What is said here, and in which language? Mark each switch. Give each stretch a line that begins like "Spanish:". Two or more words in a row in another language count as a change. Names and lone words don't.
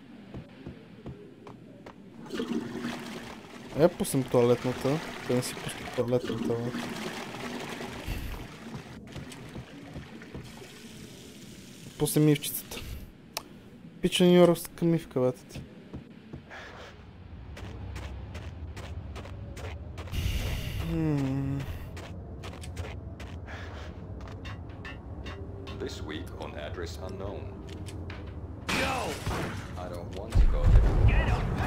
Bulgarian: Пуснем туалетната. Да не си пусна туалетната, бе. Пуснем мивчицата. Пича Ню Йоркска мивка, бата ти.
English: This week on address unknown. Yo! I don't want to go there. Get up!